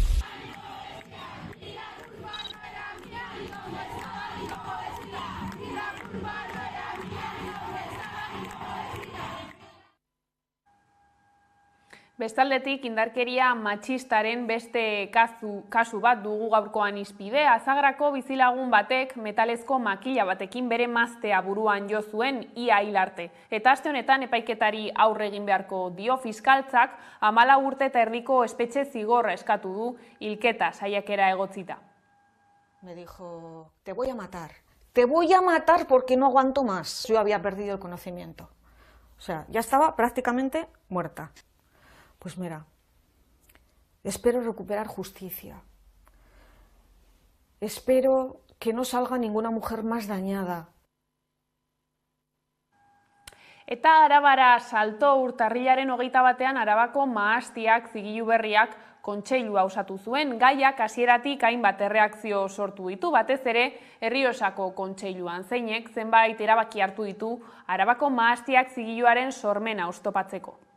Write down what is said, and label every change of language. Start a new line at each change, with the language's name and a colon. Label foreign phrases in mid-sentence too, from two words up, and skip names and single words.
Basque: Bestaldetik, indarkeria matxistaren beste kasu bat dugu gaurkoan hizpide. Azagrako bizilagun batek metalezko makila batekin bere maztea buruan jo zuen ia hil arte. Eta aste honetan epaiketari aurre egin beharko dio fiskaltzak 14 urte eta erdiko espetxe zigorra eskatu du hilketa saiakera egotzita.
Spanish: Me dijo, te voy a matar porque no aguanto más. Yo había perdido el conocimiento. O sea, ya estaba prácticamente muerta. Pues mira, espero recuperar justicia. Espero que no salga ninguna mujer más dañada.
Basque: Eta Arabara salto urtarrilaren 21ean Arabako mahastiak zigilu berriak kontseilua osatu zuen. Gaiak hasieratik hainbat erreakzio sortu ditu, batez ere Errioxako kontseiluan, zeinek zenbait erabaki hartu ditu Arabako mahastiak zigiluaren sormena oztopatzeko.